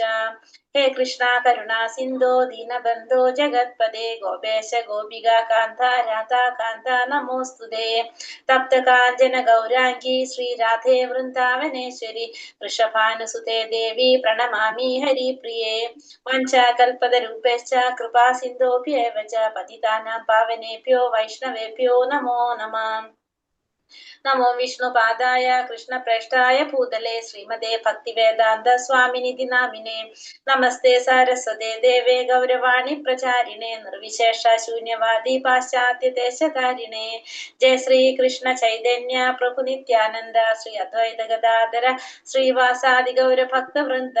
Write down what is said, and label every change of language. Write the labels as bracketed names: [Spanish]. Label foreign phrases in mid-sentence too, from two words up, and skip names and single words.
[Sanskrit] ഹേ കൃഷ്ണ കരുണാ സിന്ധോ ദീനബന്ധോ ജഗത്പദേ ഗോപേശ ഗോപിക കാന്ത രാധാ കാന്ത നമോസ്തുതേ. തപ്ത കാഞ്ചന ഗൗരാംഗി ശ്രീരാധേ വൃന്ദാവനേശ്വരി വൃഷഭാനുസുതേ ദേവി പ്രണമാമി ഹരിപ്രിയേ. വഞ്ചാകൽപതരൂപേശ്ച കൃപാ സിന്ധോഭ്യേവ ച പതിതാനാം പാവനേഭ്യോ വൈഷ്ണവേഭ്യോ നമോ നമഃ. നമോ വിഷ്ണുപാദായ കൃഷ്ണപ്രേഷ്ഠായ ഭൂതലേ ശ്രീമതേ ഭക്തിവേദാന്ത സ്വാമിനിധി നാമിനെ. നമസ്തേ സാരസ്വതേ ദേവേ ഗൗരവാണി പ്രചാരിണേ നിർവിശേഷ ശൂന്യവാദി പാശ്ചാത്യ ദേശധാരിണേ. ജയ ശ്രീ കൃഷ്ണ ചൈതന്യ പ്രഭു നിത്യാനന്ദ ശ്രീ അദ്വൈത ഗദാധര ശ്രീവാസാദി ഗൗര ഭക്തവൃന്ദ.